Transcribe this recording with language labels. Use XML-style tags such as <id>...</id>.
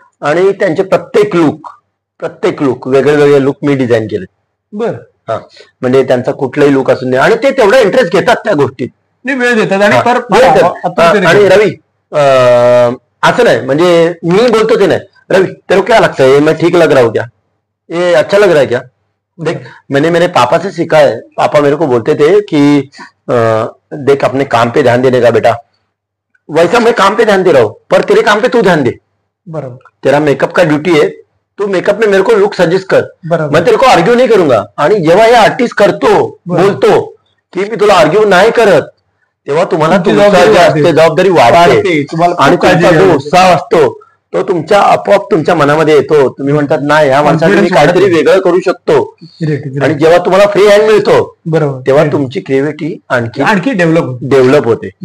<mr>आणि त्यांचे प्रत्येक लुक वेगळे लुक मी डिझाईन केले. बर. हा, म्हणजे त्यांचा कुठलाही लुक असून दे, आणि ते तेवढा इंटरेस्ट घेतात त्या गोष्टीत, वेळ देतात. आणि रवी असं नाही, म्हणजे मी बोलतो ते नाही,</mr> <hi>रवि तेरे को क्या लगता है, मैं ठीक लग रहा हूँ क्या, ये अच्छा लग रहा है क्या? देख, मैंने मेरे पापा से सीखा है. पापा मेरे को बोलते थे कि देख अपने काम पे ध्यान देने का बेटा, वैसा मैं काम पे ध्यान दे रहा हूँ, पर तेरे काम पे तू ध्यान दे. बराबर. तेरा मेकअप का ड्यूटी है, तू मेकअप में मेरे को लुक सजेस्ट कर, मैं तेरे को आर्ग्यू नहीं करूंगा.</hi> <mr>आणि जेव्हा हे आर्टिस्ट करतो, बोलतो की मी तुला आर्ग्यू नाही करत, तेव्हा तुम्हाला जबाबदारी वाढते आणि तुमचा जो उत्साह असतो तो तुमच्या आपोआप तुमच्या मनामध्ये येतो. तुम्ही म्हणतात नाही, ह्या माणसाने काहीतरी वेगळं करू शकतो. आणि जेव्हा तुम्हाला फ्री हँड मिळतो, बरोबर, तेव्हा तुमची क्रिएटिव्हिटी आणखी डेव्हलप होते.</mr>